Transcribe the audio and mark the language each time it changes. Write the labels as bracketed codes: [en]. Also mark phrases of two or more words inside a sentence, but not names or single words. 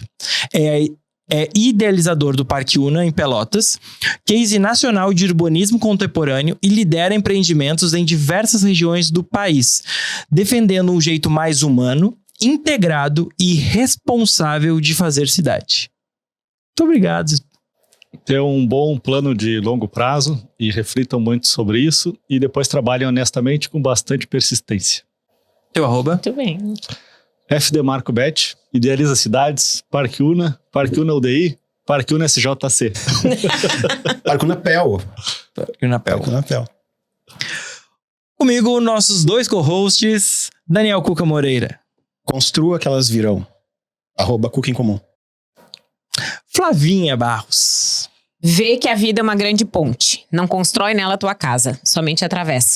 [pt] É idealizador do Parque Una em Pelotas, case nacional de urbanismo contemporâneo e lidera empreendimentos em diversas regiões do país, defendendo um jeito mais humano, integrado e responsável de fazer cidade. Muito obrigado. Ter um bom plano de longo prazo e reflitam muito sobre isso e depois trabalhem honestamente com bastante persistência. Teu arroba? Muito bem. FDMarcoBet, Idealiza Cidades, Parque Una UDI, Parque Una SJC. Parque Una Pel. Parque Una Pel. Parque Una Pel. Comigo, nossos 2 co-hosts, Daniel Cuca Moreira. Construa que elas virão. @Cuca em Comum. Flavinha Barros. Vê que a vida é uma grande ponte. Não constrói nela a tua casa, somente atravessa.